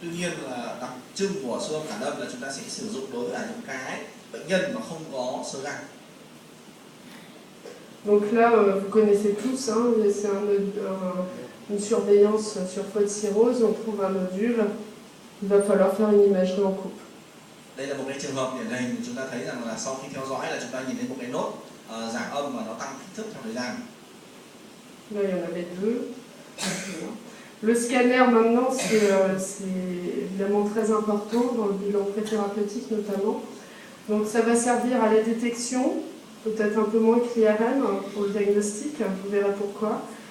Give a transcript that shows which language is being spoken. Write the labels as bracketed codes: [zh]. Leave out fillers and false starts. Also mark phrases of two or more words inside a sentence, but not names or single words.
[vi] Tuy nhiên là đặc trưng của siêu âm cản âm là chúng ta sẽ sử dụng đối với những cái bệnh nhân mà không có xơ gan. [fr] Donc là, vous connaissez tous, hein, c'est une surveillance sur foie de cirrhose, on trouve un nodule, il va falloir faire une imagerie en coupe. [vi] Đây là một cái trường hợp điển hình chúng ta thấy rằng là sau khi theo dõi là chúng ta nhìn thấy một cái nốt giảm âm và nó tăng kích thước theo thời gian. [fr] Là, il y en avait deux. Le scanner, maintenant, c'est évidemment très important dans le bilan préthérapeutique notamment. Donc ça va servir à la détection, peut-être un peu moins que l'IRM pour le diagnostic, vous verrez pourquoi.